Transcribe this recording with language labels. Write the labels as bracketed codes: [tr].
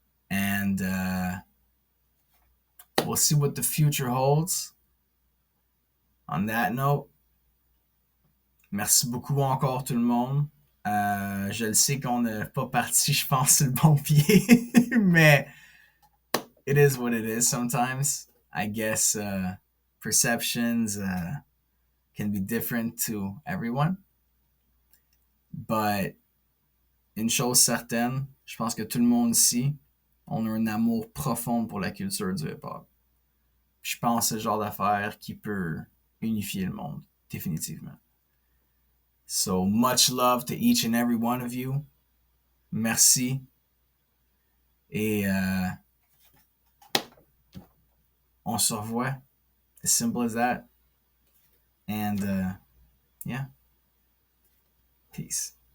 [en] And we'll see what the future holds. On that note, [fr] merci beaucoup encore tout le monde. Je le sais qu'on n'est pas parti, je pense, sur le bon pied, mais [en] it is what it is sometimes. I guess perceptions can be different to everyone. But [fr] une chose certaine, je pense que tout le monde ici, on a un amour profond pour la culture du hip-hop. Je pense que c'est le genre d'affaire qui peut unifier le monde, définitivement. [en] So much love to each and every one of you. [fr] Merci. Et on se revoit. [en] As simple as that. And yeah. Peace.